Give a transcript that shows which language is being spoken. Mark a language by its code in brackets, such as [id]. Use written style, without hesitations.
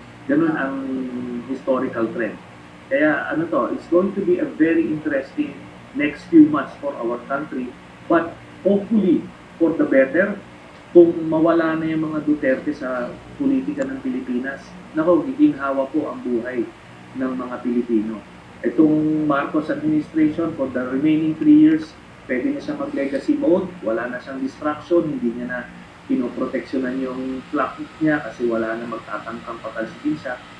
[tl] Ganun ang historical trend. Kaya [en] it's going to be a very interesting next few months for our country, but hopefully for the better. [tl] Kung mawala na yung mga Duterte sa politika ng Pilipinas, giginhawa po ang buhay ng mga Pilipino. Itong Marcos administration for the remaining 3 years, pwede na siya mag-legacy mode, wala na siyang distraction, hindi niya na pinoproteksyonan yung clock niya kasi wala na magtatangkang patalsikin siya.